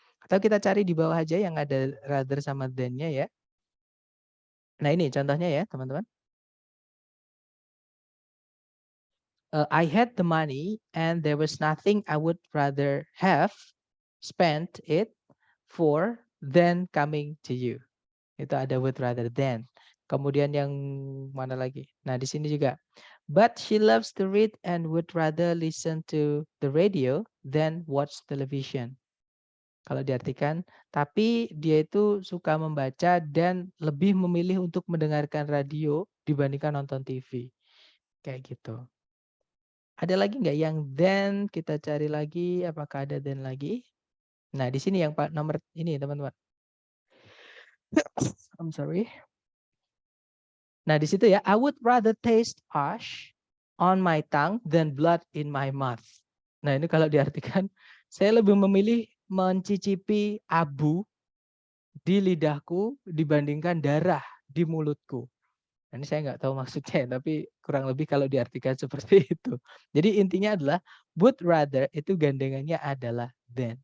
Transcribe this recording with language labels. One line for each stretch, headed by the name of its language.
Indonesian: Atau kita cari di bawah aja yang ada rather sama than-nya ya. Nah, ini contohnya ya, teman-teman.
English: I had the money and there was nothing I would rather have spent it for than coming to you.
Indonesian: Itu ada would rather than. Kemudian yang mana lagi? Nah, di sini juga
English: But she loves to read and would rather listen to the radio than watch television.
Indonesian: Kalau diartikan, tapi dia itu suka membaca dan lebih memilih untuk mendengarkan radio dibandingkan nonton TV. Kayak gitu. Ada lagi nggak yang then? Kita cari lagi, apakah ada then lagi? Nah, di sini yang nomor ini teman-teman.
English: I'm sorry.
Indonesian: Nah, di situ ya,
English: I would rather taste ash on my tongue than blood in my mouth.
Indonesian: Nah, ini kalau diartikan, saya lebih memilih mencicipi abu di lidahku dibandingkan darah di mulutku. Nah, ini saya nggak tahu maksudnya, tapi kurang lebih kalau diartikan seperti itu. Jadi intinya adalah would rather itu gandengannya adalah than.